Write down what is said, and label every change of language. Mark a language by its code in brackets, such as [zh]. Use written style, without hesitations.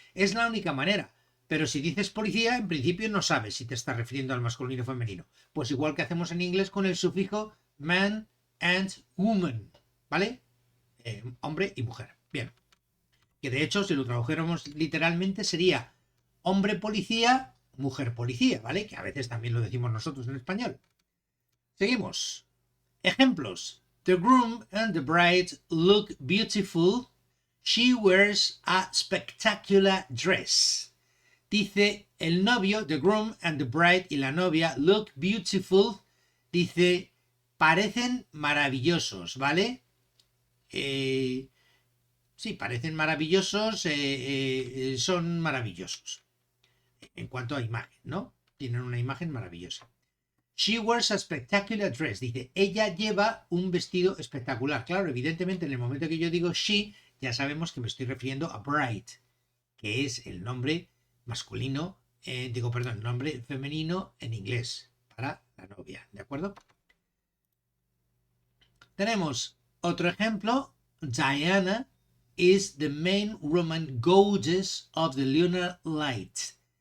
[es] Es la única manera. Pero si dices policía, en principio no sabes si te estás refiriendo al masculino o femenino. Pues igual que hacemos en inglés con el sufijo man, [en] and woman, [es] ¿vale? Hombre y mujer. Bien. Que de hecho, si lo tradujéramos literalmente, sería hombre policía, mujer policía, ¿vale? Que a veces también lo decimos nosotros en español. Seguimos. Ejemplos. [en] The groom and the bride look beautiful. She wears a spectacular dress. [es] Dice el novio, [en] the groom and the bride, [es] y la novia [en] look beautiful. [es] Dice, parecen maravillosos, ¿vale? Sí, parecen maravillosos, son maravillosos. En cuanto a imagen, ¿no? Tienen una imagen maravillosa. [en] She wears a spectacular dress. [es] Dice, ella lleva un vestido espectacular. Claro, evidentemente en el momento que yo digo she, ya sabemos que me estoy refiriendo a bride, que es el nombre masculino, nombre femenino en inglés para la novia, ¿de acuerdo? Tenemos otro ejemplo. [en] Diana is the main Roman goddess of the lunar light.